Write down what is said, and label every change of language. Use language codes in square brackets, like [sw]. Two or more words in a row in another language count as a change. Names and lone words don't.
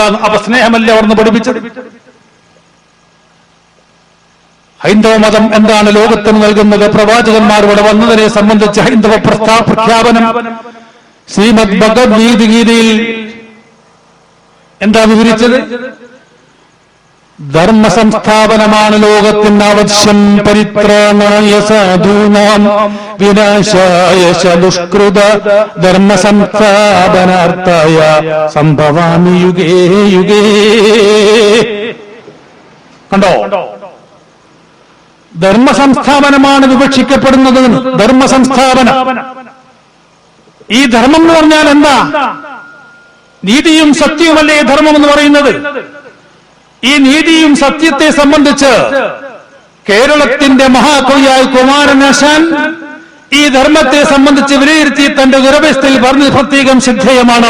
[ml] അപ്പൊ സ്നേഹമല്ലേ അവർന്ന് പഠിപ്പിച്ചത്? ഹൈന്ദവ മതം എന്താണ് ലോകത്തിന് നൽകുന്നത്? പ്രവാചകന്മാരുടെ വന്നതിനെ സംബന്ധിച്ച് ഹൈന്ദവ പ്രഖ്യാപനം ശ്രീമദ് ഭഗവത്ഗീതയിൽ എന്താ വിവരിച്ചത്? ധർമ്മ സംസ്ഥാപനമാണ് ലോകത്തിന് ആവശ്യം, [sa] പരിത്രാണായ സാധൂനാം വിനാശായ ദുഷ്കൃത ധർമ്മ സംസ്ഥാപനാർത്ഥായ സംഭവാമി യുഗേ യുഗേ. [ml] കണ്ടോ? ധർമ്മ സംസ്ഥാപനമാണ് വിവക്ഷിക്കപ്പെടുന്നത്. ധർമ്മ സംസ്ഥാപനം. ഈ ധർമ്മം എന്ന് പറഞ്ഞാൽ എന്താ? നീതിയും സത്യവുമല്ലേ ധർമ്മം എന്ന് പറയുന്നത്? ഈ നീതിയും സത്യത്തെ സംബന്ധിച്ച് കേരളത്തിന്റെ മഹാകവിയായ കുമാരനാശാൻ ഈ ധർമ്മത്തെ സംബന്ധിച്ച് വിലയിരുത്തി തന്റെ ദുരവസ്ഥയിൽ പറഞ്ഞത് പ്രത്യേകം ശ്രദ്ധേയമാണ്.